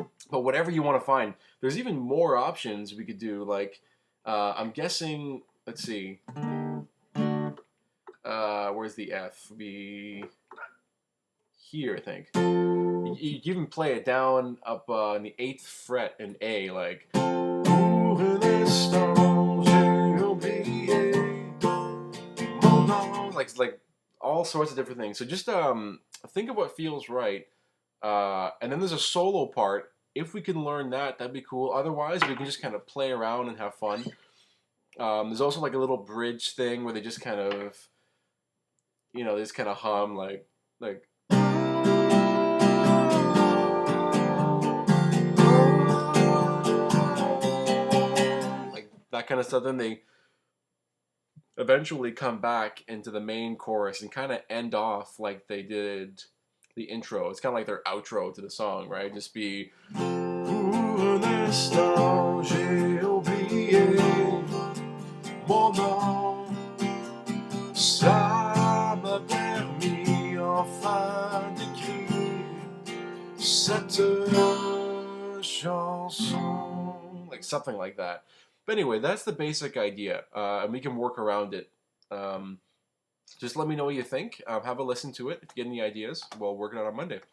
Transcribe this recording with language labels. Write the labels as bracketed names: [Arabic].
[English] But whatever you want to find, there's even more options we could do. Like, I'm guessing, let's see, where's the F? Be here, I think. You can even play it down up in the 8th fret in A, like. [French] Pour un instant, j'ai oublié mon nom. [English] Like all sorts of different things. So just think of what feels right. And then there's a solo part. If we can learn that, that'd be cool. Otherwise, we can just kind of play around and have fun. There's also like a little bridge thing where they just kind of, they just kind of hum like that kind of stuff. Then they eventually come back into the main chorus and kind of end off like they did the intro. It's kind of like their outro to the song, right? Just be. [French] Pour un instant, j'ai oublié mon nom. Ça m'a permis enfin d'écrire cette chanson. [English] Like something like that. But anyway, that's the basic idea, and we can work around it. Just let me know what you think. Have a listen to it. If you get any ideas, we'll work it out on Monday.